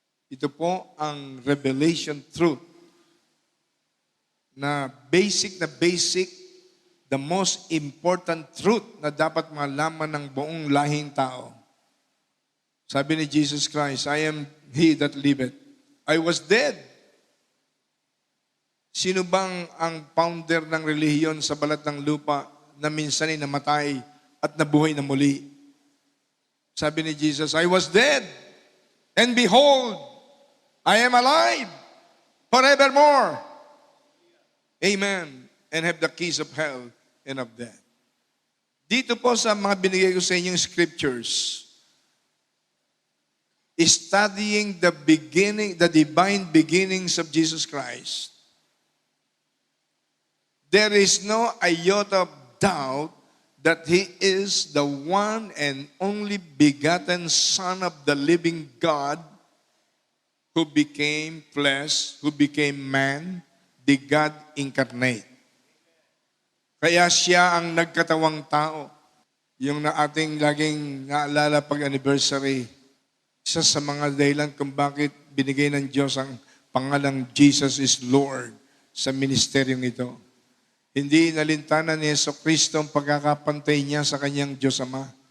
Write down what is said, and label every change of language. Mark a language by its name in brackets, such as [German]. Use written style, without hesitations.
[Filipino] Ito po ang revelation truth na basic, [English] the most important truth [Filipino] na dapat malaman ng buong lahing tao. Sabi ni [English] Jesus Christ, I am he that liveth. I was dead. [Filipino] Sino bang ang founder ng relihiyon sa balat ng lupa na minsan ay namatay at nabuhay na muli? Sabi ni [English] Jesus, I was dead, and behold, I am alive forevermore. Amen. And have the keys of hell and of death. [Filipino] Dito po sa mga binigay ko sa inyong scriptures, [English] studying the divine beginnings of Jesus Christ, there is no iota of doubt that He is the one and only begotten Son of the living God who became flesh, who became man, the God incarnate. [Filipino] Kaya siya ang nagkatawang tao. Yung na ating laging naalala pag anniversary, isa sa mga dahilan kung bakit binigay ng Diyos ang pangalang Jesus is Lord sa ministeryong ito. Hindi nalintanan ni Jesucristo ang pagkakapantay niya sa kanyang Diyos Ama.